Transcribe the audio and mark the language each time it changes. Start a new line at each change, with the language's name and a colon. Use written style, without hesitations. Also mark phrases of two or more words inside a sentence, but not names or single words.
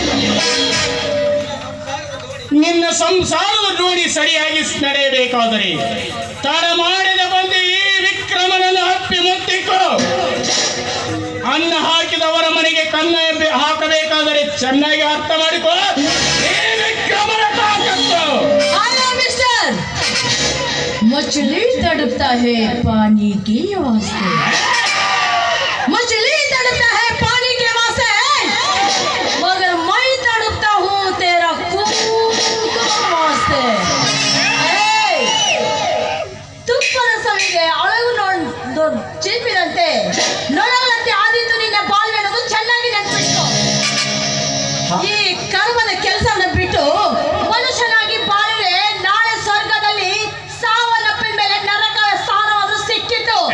Kannada: ನಿನ್ನ ಸಂಸಾರದ ಜೋಡಿ ಸರಿಯಾಗಿ ನಡೆಯಬೇಕಾದರೆ ತಡ ಮಾಡದೆ ಬಂದು ಈ ವಿಕ್ರಮನನ್ನು ಹಪ್ಪಿ ಮುತ್ತಿಕ್ಕೋ. ಅನ್ನ ಹಾಕಿದವರ ಮನೆಗೆ ಕನ್ನ ಹಾಕಬೇಕಾದರೆ ಚೆನ್ನಾಗಿ ಅರ್ಥ ಮಾಡಿಕೋ. ಈ ವಿಕ್ರಮನ ತಾಕತ್ತು.
Hindi: मिस्टर मछली तड़पता है पानी के वास्ते, मछली तड़पता है पानी के वास्ते, मगर मैं तड़पता हूँ तेरा कुकुर वास्ते.
Kannada: ತುಪ್ಪದ ಸವಿಗೆ ಅಳವು ಚೀಪಿದಂತೆ ನೊಣಗಳಂತೆ ಆದಿತ್ತು ನಿನ್ನ ಬಾಳ್ವೆ ಅನ್ನೋದು ಚೆನ್ನಾಗಿ ನೆನಪಿಟ್ಟು. ಈ ಕರ್ಮದ ಕೆಲಸವನ್ನು ಬಿಟ್ಟು ಮನುಷ್ಯನಾಗಿ ಬಾಳಿದ್ರೆ ನಾಳೆ ಸ್ವರ್ಗದಲ್ಲಿ ಸಾವನ್ನಪ್ಪಿನ ಮೇಲೆ ನರಕ ಸ್ಥಾನವಾದ್ರೂ ಸಿಕ್ಕಿತ್ತು.